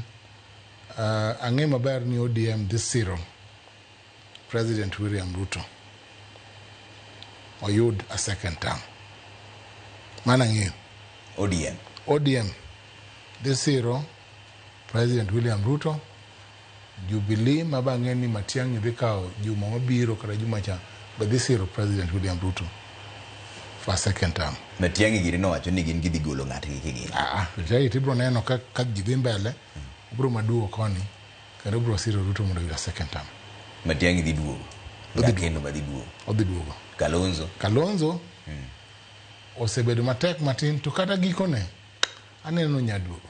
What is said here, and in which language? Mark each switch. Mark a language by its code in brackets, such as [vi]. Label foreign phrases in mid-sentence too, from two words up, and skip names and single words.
[luo] Ang'e maber ni ODM dhi siro President William Ruto oyud [en] a second term. [luo] Mana ng'eyo ODM dhi siro President William Ruto, Jubilee mabangeni Matiang'i dhi kao juma mabiro kata juma cha, [en] but this year President William Ruto for second term. [luo] Matiang'i giri no wacho ni gin gidhi golo ng'atgi kigin. Jai tibro neno ka gidhi mbele, bro maduo koni, kendo bro siro Ruto mondo yuda [en] second term. [luo] Matiang'i dhi duogo. Kendo ba dhi duogo. Odhi duogo. Kalonzo osebedo matek matin, to kata gikone aneno nyaduogo.